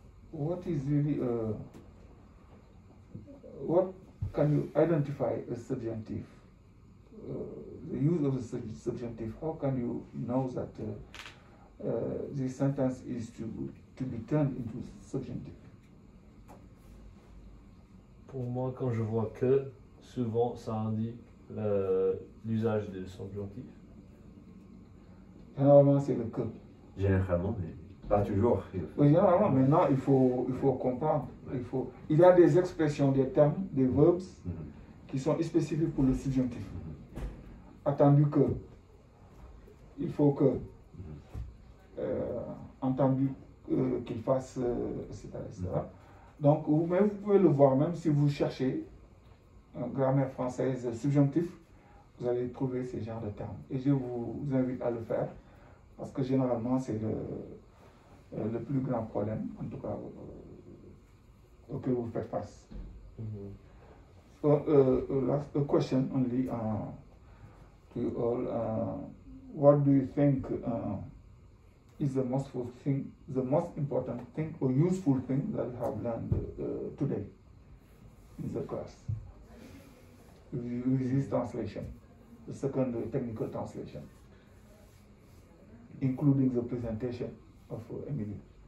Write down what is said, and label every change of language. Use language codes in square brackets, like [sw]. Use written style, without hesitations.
[en] What is really what can you identify a subjunctive? The use of the subjunctive. How can you know that this sentence is to be turned into subjunctive? [fr] Pour moi, quand je vois que, souvent ça indique l'usage du subjonctif. Généralement, c'est le que. Généralement, mais pas toujours. Oui, généralement, maintenant, il faut comprendre. Il y a des expressions, des termes, des verbes qui sont spécifiques pour le subjonctif. Attendu que, il faut que, entendu qu'il fasse, etc. Donc, vous pouvez le voir, même si vous cherchez en grammaire française subjonctif, vous allez trouver ce genre de termes. Et je vous invite à le faire, parce que généralement, c'est le plus grand problème, en tout cas, auquel vous faites face. [en] So, last question only to you all. What do you think is the most important thing or useful thing that you have learned today in the class with this translation, the second technical translation, including the presentation of Emily?